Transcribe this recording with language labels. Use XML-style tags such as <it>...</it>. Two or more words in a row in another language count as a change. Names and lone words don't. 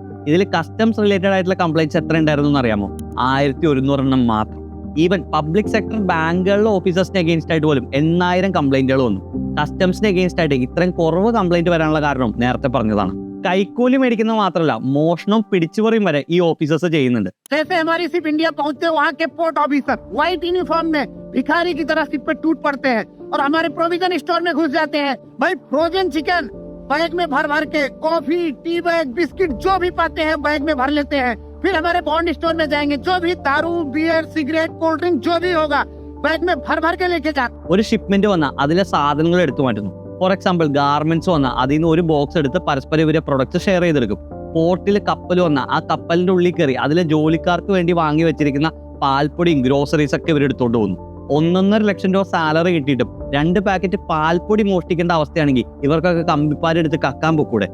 <ml>ഇതിൽ</ml> <en>customs related</en> <ml>ആയിട്ടുള്ള കംപ്ലൈന്റ്സ് എത്ര ഉണ്ടായിരുന്നു എന്ന് അറിയാമോ? 1100 മാത്രം.</ml> <en>even public sector</en> <ml>ബാങ്കുകളിലെ ഓഫീസേഴ്സിന് അഗെയിൻസ്റ്റ് ആയിട്ട് പോലും 8,000 കംപ്ലൈന്റുകൾ വന്നു. കസ്റ്റംസിന് അഗെയിൻസ്റ്റ് ആയിട്ട് ഇത്രയും കുറവ് കംപ്ലൈന്റ് വരാനുള്ള കാരണം നേരത്തെ പറഞ്ഞതാണ്. കൈക്കൂലി മേടിക്കുന്നത് മാത്രമല്ല, മോഷണവും പിടിച്ചുപറിയും വരെ ഈ ഓഫീസേഴ്സ് ചെയ്യുന്നുണ്ട്.</ml> <hi>हमारी सिर्फ इंडिया पहुंचते वहाँ के</hi> <en>port officer white uniform</en> <hi>में भिखारी की तरह सिर पे टूट पड़ते हैं और हमारे</hi> <en>provision store</en> <hi>में घुस जाते हैं। भाई</hi> <en>frozen chicken</en> <hi>बैग में भर भर के, कॉफी,</hi> <en>tea bag,</en> <hi>बिस्किट जो भी पाते हैं बैग में भर लेते हैं। फिर हमारे</hi> <en>bond store</en> <hi>में जाएंगे, जो भी दारू, बियर, सिगरेट,</hi> <en>cold drink</en> <hi>जो भी होगा बैग में भर भर के लेके जाते।</hi> <ml>ഒരു ഷിപ്മെന്റ് വന്നാൽ അതിലെ സാധനങ്ങൾ എടുത്തു മാറ്റുന്നു.</ml> <en>for example</en> <ml>ഗാർമെന്റ്സ് വന്നാൽ അതിൽ നിന്ന് ഒരു ബോക്സ് എടുത്ത് പരസ്പരം ഇവരെ പ്രൊഡക്ട്സ് ഷെയർ ചെയ്തെടുക്കും. പോർട്ടിൽ കപ്പൽ വന്നാൽ ആ കപ്പലിന്റെ ഉള്ളിൽ കയറി അതിലെ ജോലിക്കാർക്ക് വേണ്ടി വാങ്ങി വെച്ചിരിക്കുന്ന പാൽപ്പൊടിയും ഗ്രോസറീസ് ഒക്കെ ഇവർ എടുത്തോണ്ട് പോകുന്നു. 1.5 ലക്ഷം രൂപ സാലറി കിട്ടിയിട്ടും 2 പാക്കറ്റ് പാൽപ്പൊടി മോഷ്ടിക്കേണ്ട അവസ്ഥയാണെങ്കിൽ ഇവർക്കൊക്കെ കമ്പിപ്പാരെടുത്ത് കക്കാൻ പൊക്കൂടെ?</ml>